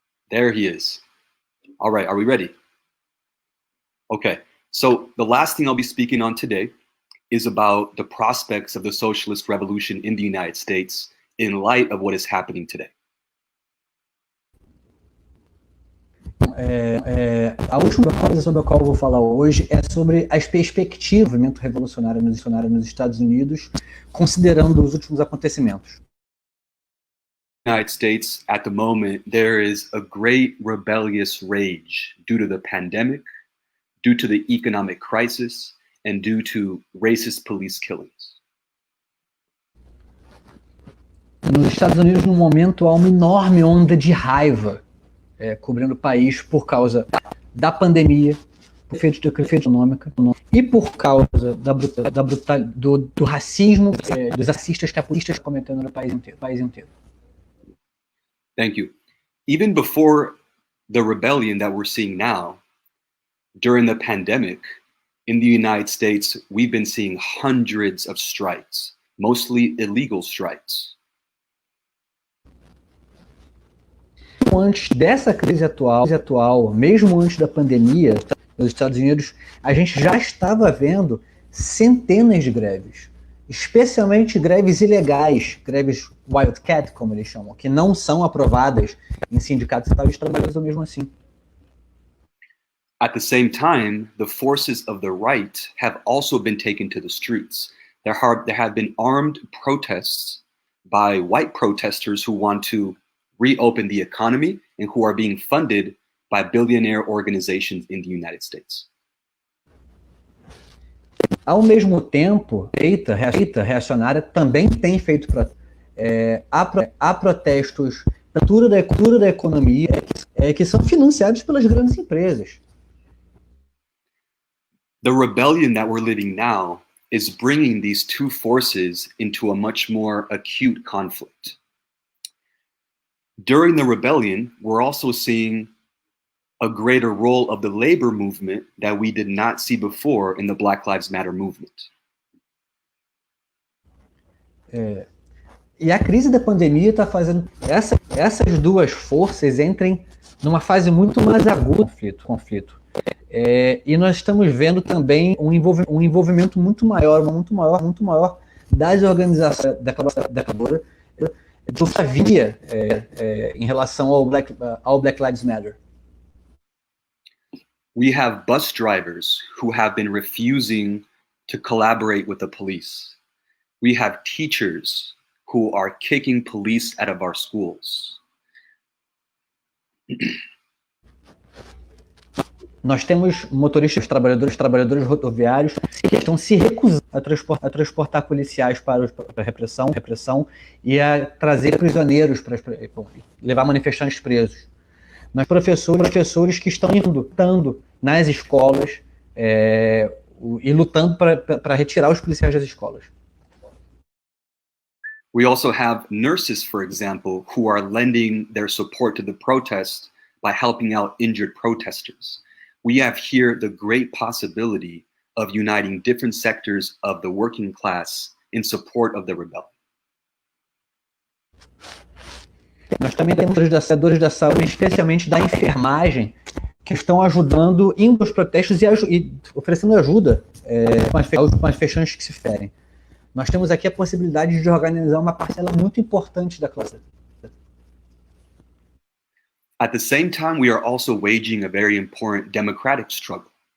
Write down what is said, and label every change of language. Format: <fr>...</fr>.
<en>There he is. All right, are we ready? Okay, so the last thing I'll be speaking on today is about the prospects of the socialist revolution in the United States in light of what is happening today.</en> <pt>A última coisa sobre a qual eu vou falar hoje é sobre as perspectivas do movimento revolucionário nos Estados Unidos, considerando os últimos acontecimentos.</pt> <en>United States, at the moment, there is a great rebellious rage due to the pandemic, due to the economic crisis, and due to racist police killings.</en> <pt>Nos Estados Unidos, no momento, há uma enorme onda de raiva cobrindo o país por causa da pandemia, por efeito de crise econômica e por causa do racismo dos racistas capulistas cometendo no país inteiro.</pt> <en>Thank you. Even before the rebellion that we're seeing now, during the pandemic, in the United States, we've been seeing hundreds of strikes, mostly illegal strikes.</en> <pt>Antes dessa crise atual, mesmo antes da pandemia, nos Estados Unidos, a gente já estava vendo centenas de greves, especialmente greves ilegais, greves wildcat, como eles chamam, que não são aprovadas em sindicatos estatais de trabalhadores ou mesmo assim.</pt> <en>At the same time, the forces of the right have also been taken to the streets. There have been armed protests by white protesters who want to reopen the economy and who are being funded by billionaire organizations in the United States.</en> <pt>Ao mesmo tempo, a direita reacionária também tem feito há protestos na cultura da economia que são financiados pelas grandes empresas.</pt> <en>The rebellion that we're living now is bringing these two forces into a much more acute conflict. During the rebellion, we're also seeing a greater role of the labor movement that we did not see before in the Black Lives Matter movement.</en> <pt>E a crise da pandemia está fazendo essas duas forças entrem numa fase muito mais aguda do conflito. E nós estamos vendo também um envolvimento muito maior das organizações da trabalhadora do que havia em relação ao Black Lives Matter.</pt> <en>We have bus drivers who have been refusing to collaborate with the police. We have teachers who are kicking police out of our schools.</en> <pt>Nós temos motoristas, trabalhadores rodoviários que estão se recusando a transportar policiais para a repressão e a trazer prisioneiros para levar manifestantes presos. Nós professores que estão lutando nas escolas e lutando para retirar os policiais das escolas.</pt> <en>We also have nurses, for example, who are lending their support to the protest by helping out injured protesters. we have here the great possibility of uniting different sectors of the working class in support of the rebellion.</en> <pt>Nós também temos os setores da saúde, especialmente da enfermagem, que estão ajudando, indo aos protestos e oferecendo ajuda aos manifestantes que se ferem. Nós temos aqui a possibilidade de organizar uma parcela muito importante da classe.</pt> <en>At the same time, we are also waging a very important democratic struggle.</en>